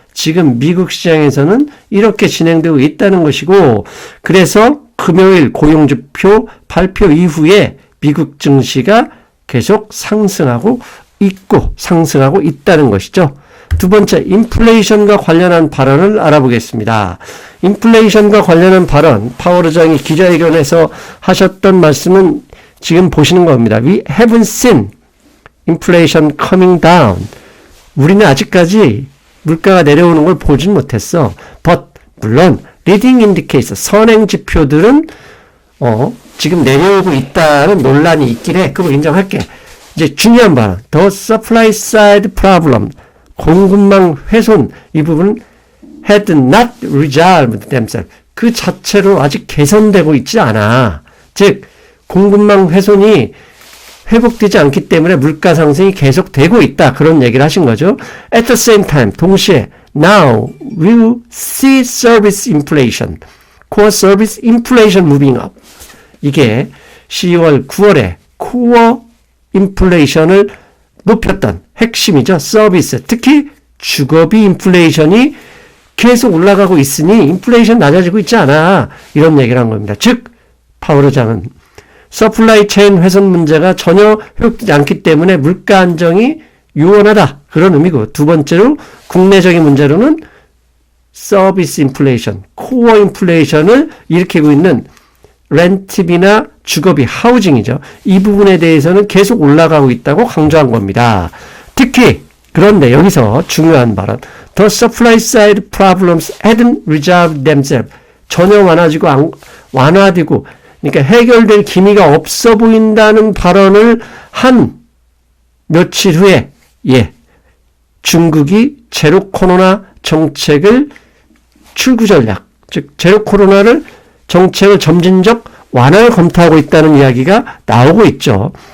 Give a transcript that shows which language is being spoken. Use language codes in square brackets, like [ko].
[ko] 지금 미국 시장에서는 이렇게 진행되고 있다는 것이고, 그래서 금요일 고용지표 발표 이후에 미국 증시가 계속 상승하고 있다는 것이죠. 두 번째, 인플레이션과 관련한 발언을 알아보겠습니다. 인플레이션과 관련한 발언, 파월 의장이 기자회견에서 하셨던 말씀은 지금 보시는 겁니다. [en] We haven't seen inflation coming down. [ko] 우리는 아직까지 물가가 내려오는 걸 보진 못했어. But 물론 leading indicators, 선행 지표들은 지금 내려오고 있다는 논란이 있긴 해. 그거 인정할게. 이제 중요한 발언, [en] the supply side problem, [ko] 공급망 훼손, 이 부분 [en] had not resolved themselves. [ko] 그 자체로 아직 개선되고 있지 않아. 즉 공급망 훼손이 회복되지 않기 때문에 물가 상승이 계속되고 있다. 그런 얘기를 하신 거죠. [en] At the same time, 동시에 now we will see service inflation, core service inflation moving up. [ko] 이게 10월, 9월에 코어 인플레이션을 높였던 핵심이죠. 서비스, 특히 주거비 인플레이션이 계속 올라가고 있으니 인플레이션 낮아지고 있지 않아. 이런 얘기를 한 겁니다. 즉 파월 의장은 서플라이 체인 훼손 문제가 전혀 회복되지 않기 때문에 물가 안정이 유원하다. 그런 의미고, 두 번째로 국내적인 문제로는 서비스 인플레이션, 코어 인플레이션을 일으키고 있는 렌트비나 주거비, 하우징이죠. 이 부분에 대해서는 계속 올라가고 있다고 강조한 겁니다. 특히 그런데 여기서 중요한 발언, [en] The supply side problems hadn't resolved themselves. [ko] 전혀 완화되고 그러니까 해결될 기미가 없어 보인다는 발언을 한 며칠 후에 중국이 제로 코로나 정책을 출구 전략, 즉 제로 코로나를 정책을 점진적 완화를 검토하고 있다는 이야기가 나오고 있죠.